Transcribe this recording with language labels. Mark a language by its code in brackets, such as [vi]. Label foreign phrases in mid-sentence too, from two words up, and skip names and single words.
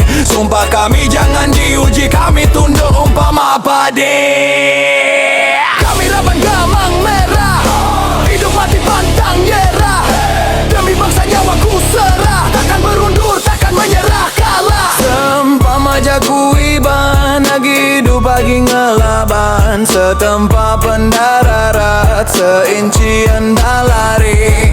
[ms] Sumpah kami jangan diuji, kami tunduk umpama padi. Kami Raban Gamang Merah, hidup mati pantang nyerah. Demi bangsa nyawaku serah, takkan berundur, takkan menyerah kalah. Sempama jaku iban, [iba] agi hidup agi ngelaban. [ms] Setempat pendararat, seinci endah lari.